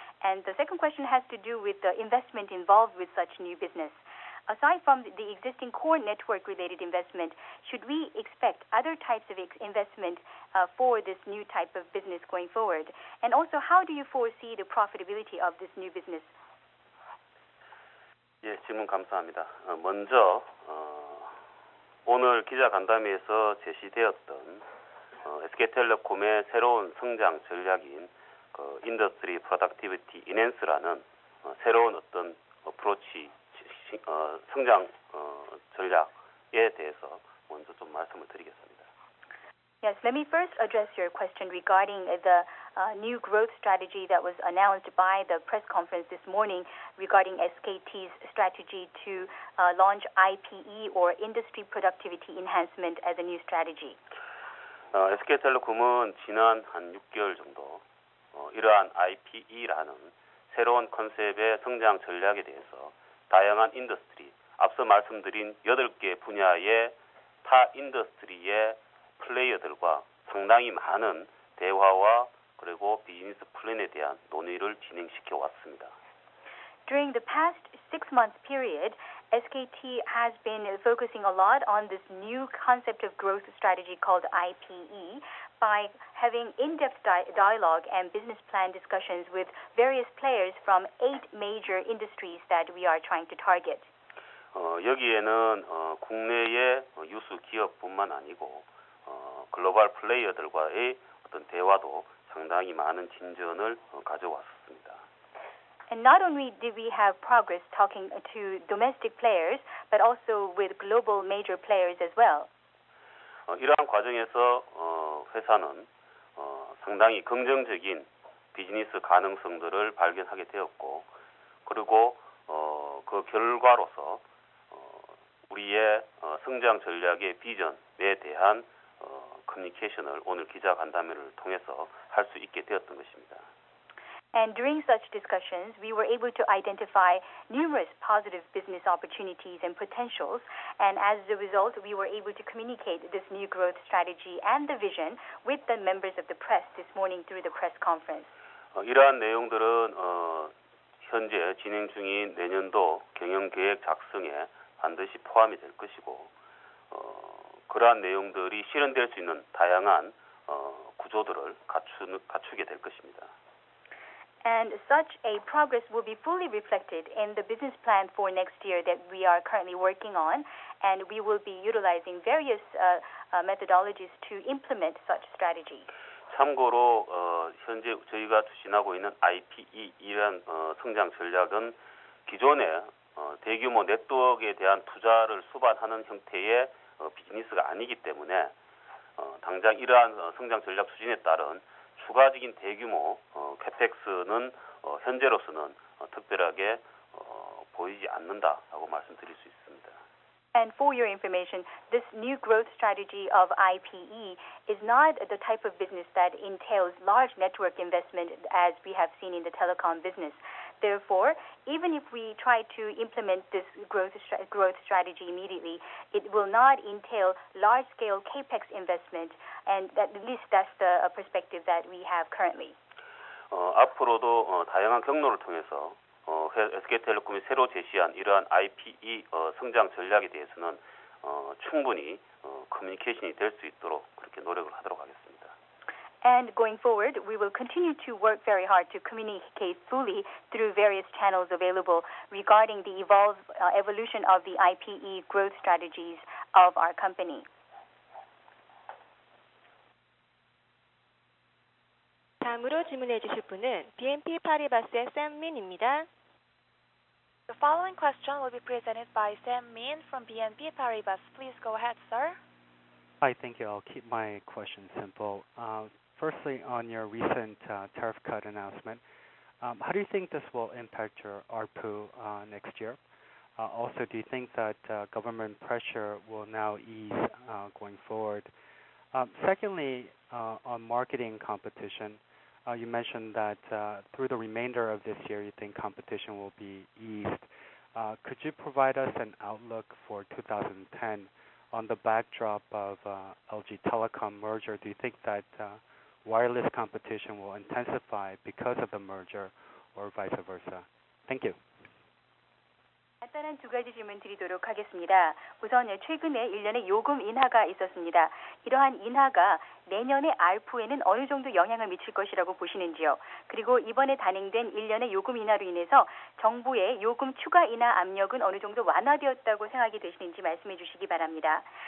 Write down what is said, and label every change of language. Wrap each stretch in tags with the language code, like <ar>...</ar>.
<en>And the second question has to do with the investment involved with such new business. Aside from the existing core network-related investment, should we expect other types of investment for this new type of business going forward? And also, how do you foresee the profitability of this new business?</en> <ko>예, 질문 감사합니다. 먼저 오늘 기자간담회에서 제시되었던 SK텔레콤의 새로운 성장 전략인 인더스트리 프로덕티비티 인핸스라는 새로운 어떤 어프로치 성장 전략에 대해서 먼저 좀 말씀을 드리겠습니다.</ko> <en>Yes, let me first address your question regarding the new growth strategy that was announced by the press conference this morning regarding SKT's strategy to launch IPE or Industry Productivity Enhancement as a new strategy.</en> <ko>SK텔레콤은 지난 한 6개월 정도 이러한 IPE라는 새로운 컨셉의 성장 전략에 대해서 다양한 인더스트리, 앞서 말씀드린 8개 분야의 타 인더스트리의 플레이어들과 상당히 많은 대화와 그리고 비즈니스 플랜에 대한 논의를 진행시켜 왔습니다.</ko> <en>During the past 6-month period, SKT has been focusing a lot on this new concept of growth strategy called IPE by having in-depth dialogue and business plan discussions with various players from 8 major industries that we are trying to target.</en> <ko>여기에는 국내의 유수 기업뿐만 아니고 글로벌 플레이어들과의 어떤 대화도 상당히 많은 진전을 가져왔습니다.</ko> <en>And not only did we have progress talking to domestic players, but also with global major players as well.</en> <ko>이러한 과정에서 회사는 상당히 긍정적인 비즈니스 가능성들을 발견하게 되었고, 그리고 그 결과로서 우리의 성장 전략의 비전에 대한 커뮤니케이션을 오늘 기자간담회를 통해서 할 수 있게 되었던 것입니다.</ko> <en>And during such discussions, we were able to identify numerous positive business opportunities and potentials, and as a result, we were able to communicate this new growth strategy and the vision with the members of the press this morning through the press conference.</en> <ko>이러한 내용들은 현재 진행 중인 내년도 경영계획 작성에 반드시 포함이 될 것이고, 그러한 내용들이 실현될 수 있는 다양한 구조들을 갖추게 될 것입니다.</ko> <en>And such a progress will be fully reflected in the business plan for next year that we are currently working on, and we will be utilizing various methodologies to implement such strategy.</en> <ko>참고로 현재 저희가 추진하고 있는 IPE이란 성장 전략은 기존의 대규모 네트워크에 대한 투자를 수반하는 형태의 비즈니스가 아니기 때문에 당장 이러한 성장 전략 추진에 따른 추가적인 대규모 캐펙스는 현재로서는 특별하게 보이지 않는다라고 말씀드릴 수 있습니다.</ko> <en>And for your information, this new growth strategy of IPE is not the type of business that entails large network investment as we have seen in the telecom business. Therefore, even if we try to implement this growth strategy immediately, it will not entail large-scale capex investment, and at least that's the perspective that we have currently.</en> <ko>앞으로도 다양한 경로를 통해서 SK텔레콤이 새로 제시한 이러한 IPE 성장 전략에 대해서는 충분히 커뮤니케이션이 될 수 있도록 그렇게 노력을 하도록 하겠습니다.</ko> <en>And going forward, we will continue to work very hard to communicate fully through various channels available regarding the evolution of the IPE growth strategies of our company.</en> <ko>다음으로 질문해 주실 분은 BNP 파리바스의 샘민입니다.</ko> <en>The following question will be presented by Sam Min from BNP Paribas. Please go ahead, sir. Hi, thank you. I'll keep my question simple. Firstly, on your recent tariff cut announcement, how do you think this will impact your ARPU next year? Also, do you think that government pressure will now ease going forward? Secondly, on marketing competition, you mentioned that through the remainder of this year, you think competition will be eased. Could you provide us an outlook for 2010 on the backdrop of LG Telecom merger? Do you think that wireless competition will intensify because of the merger or vice versa? Thank you.</en> <ko>간단한 두 가지 질문 드리도록 하겠습니다. 우선 최근에 1년의 요금 인하가 있었습니다. 이러한 인하가 내년의 ARPU에는 어느 정도 영향을 미칠 것이라고 보시는지요? 그리고 이번에 단행된 1년의 요금 인하로 인해서 정부의 요금 추가 인하 압력은 어느 정도 완화되었다고 생각이 되시는지 말씀해 주시기 바랍니다.</ko>